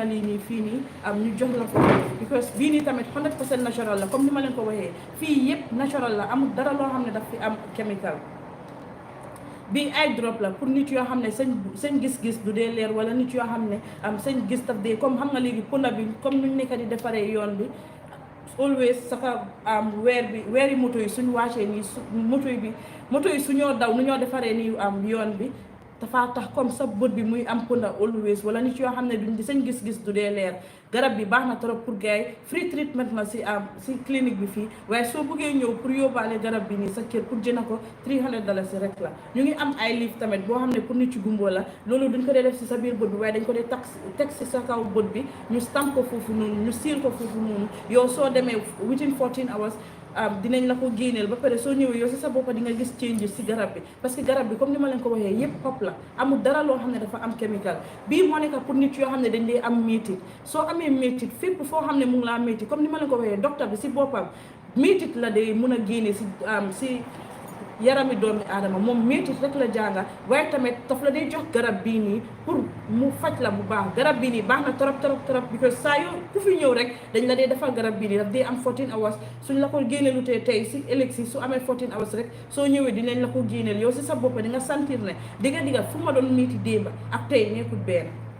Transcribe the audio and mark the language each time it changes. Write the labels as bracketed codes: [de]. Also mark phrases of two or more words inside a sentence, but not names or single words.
[wo] lii nii fii nii ñu jox la ko because bii nii tamit 100% natural la comme ni ma leen ko waxee fii yëpp natural la amul dara loo xam ne daf fi am chemical bii ay drop la pour nit yoo xam ne seen gis-gis du dee leer wala nit yoo xam ne seen gis daf dee comme xam nga léegi punda bi comme nuñ nekk di defaree yoon bi always saka weeri moto yi suñ wàccee nii moto yi suñoo daw nu ñoo defaree nii yoon bi dafa tax comme sa bët bi muy am punda always wala nit yoo xam ne duñ di seen gis-gis du dee leer garab bi baax na [fr] trop pour gars [wo] yi [en] free treatment [wo] la si clinique bi fii waaye soo bëggee ñëw pour yóbbaale garab bi nii sa kër pour jënd ko $300 rek la ñu ngi am ay livre tamit boo xam ne pour nit ci gumbo la loolu duñ ko dee def si sa biir bët bi waaye dañ ko dee teg si sa kaw bët bi ñu stamp ko foofu noonu ñu siil ko foofu noonu yow soo demee [en] within 14 hours [wo] dinañ la ko génneel ba pare soo ñëwee yow si sa boppa di nga gis changes si garab bi [fr] parce que [wo] garab bi comme ni ma leen ko waxee yëpp xob la amul dara loo xam ne dafa am chemical bii moo nekk pour nit yoo xam ne dañ dee am métit soo amee métit fépp foo xam ne mu ngi laa métit comme ni ma leen ko waxee docteur bi si boppam métit la day mun a génne si yarami doomi aadama moom métit rek la jànga waaye tamit daf la day jox garab bii nii pour mu faj la bu baax garab bii nii baax na trop because saa yoo ku fi ñëw rek dañ la dee defal garab bii nii daf dee am 14 hours suñ la ko génneelu tey si ëllëg si su amee 14 hours rek soo ñëwee dinañ la ko génneel yow si sa bopp di nga sentir ne digga fu ma doon métti démba ak tey nekkul benn